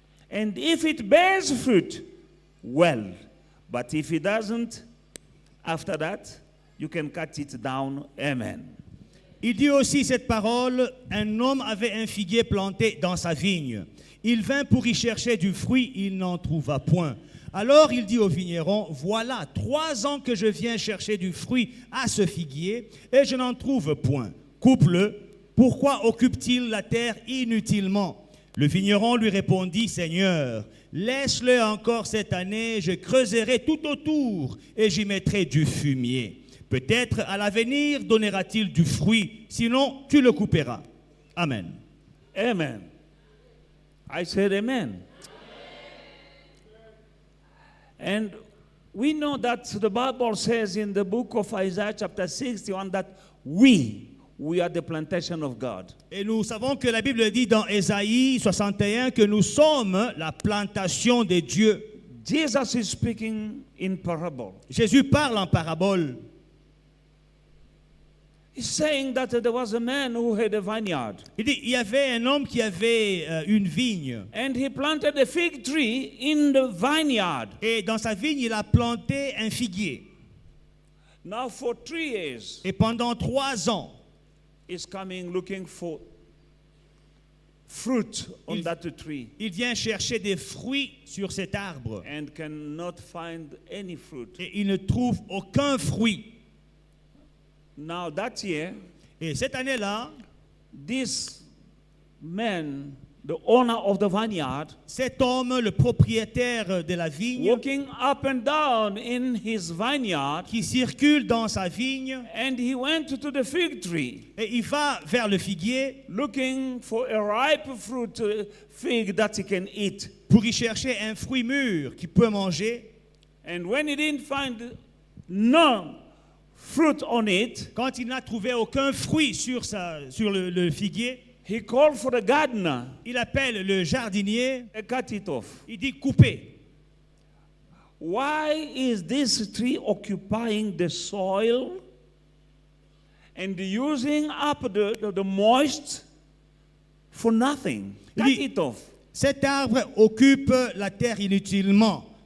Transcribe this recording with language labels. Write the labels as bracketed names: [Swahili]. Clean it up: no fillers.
[English] And if it bears fruit, well. But if it doesn't, after that, you can cut it down." Amen. [French] Il dit aussi cette parole, un homme avait un figuier planté dans sa vigne. Il vint pour y chercher du fruit, il n'en trouva point. Alors il dit au vigneron, voilà 3 ans que je viens chercher du fruit à ce figuier et je n'en trouve point. Coupe-le, pourquoi occupe-t-il la terre inutilement? Le vigneron lui répondit, Seigneur, laisse-le encore cette année, je creuserai tout autour et j'y mettrai du fumier. Peut-être à l'avenir donnera-t-il du fruit, sinon tu le couperas. Amen. [English] Amen. I said amen. And we know that the Bible says in the book of Isaiah chapter 61 that we are the plantation of God. [French] Et nous savons que la Bible dit dans Ésaïe 61 que nous sommes la plantation de Dieu. [English] Jesus is speaking in parable. [French] Jésus parle en parabole. [English] He's saying that there was a man who had a vineyard. [French] Il dit, il y avait un homme qui avait une vigne. [English] And he planted a fig tree in the vineyard. [French] Et dans sa vigne, il a planté un figuier. [English] Now for 3 years, [French] Et pendant 3 ans, [English] he's coming looking for fruit on that tree. [French] Il vient chercher des fruits sur cet arbre. [English] And cannot find any fruit. [French] Et il ne trouve aucun fruit. [English] Now that year, [French] et cette année-là, [English] this man, the owner of the vineyard, [French] cet homme, le propriétaire de la vigne, [English] walking up and down in his vineyard, [French] qui circule dans sa vigne, [English] and he went to the fig tree, [French] et il va vers le figuier, [English] looking for a ripe fruit fig that he can eat, [French] pour y chercher un fruit mûr qu'il peut manger. [English] And when he didn't find no fruit on it, [French] quand il n'a trouvé aucun fruit sur le figuier, [English] he called for the gardener. [French] Il appelle le jardinier. [English] And cut it off. [French] Il dit coupez. [English] Why is this tree occupying the soil and using up the moist for nothing? Cut it off. [French] Cet arbre occupe la terre inutilement.